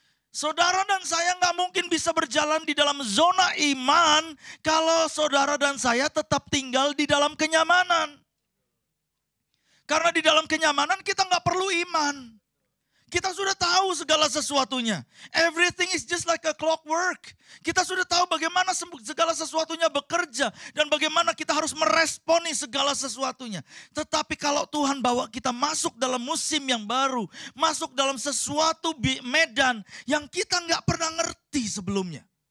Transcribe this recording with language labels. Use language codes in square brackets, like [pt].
[id] Saudara dan saya nggak mungkin bisa berjalan di dalam zona iman kalau saudara dan saya tetap tinggal di dalam kenyamanan. Karena di dalam kenyamanan kita nggak perlu iman. Kita sudah tahu segala sesuatunya. [en] Everything is just like a clockwork. [id] Kita sudah tahu bagaimana segala sesuatunya bekerja. Dan bagaimana kita harus meresponi segala sesuatunya. Tetapi kalau Tuhan bawa kita masuk dalam musim yang baru. Masuk dalam sesuatu medan yang kita nggak pernah ngerti sebelumnya.